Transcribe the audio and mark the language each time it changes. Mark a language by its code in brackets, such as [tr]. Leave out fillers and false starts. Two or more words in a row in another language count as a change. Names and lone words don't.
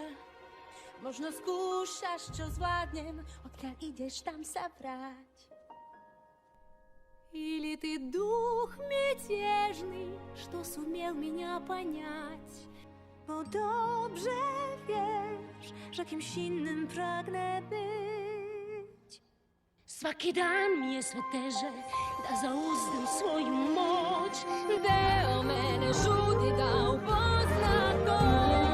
[sk] Možno skúšaš, čo zvládnem, odkiaľ ideš, tam sa vráť. [ru] Или ты дух мятежный, что сумел меня понять. [pl] Bo dobrze wiesz, że kimś innym pragnę być. [sr] svaki dan mi je sve teže da zauzdam svoju moć. Deo mene žudi da upozna to.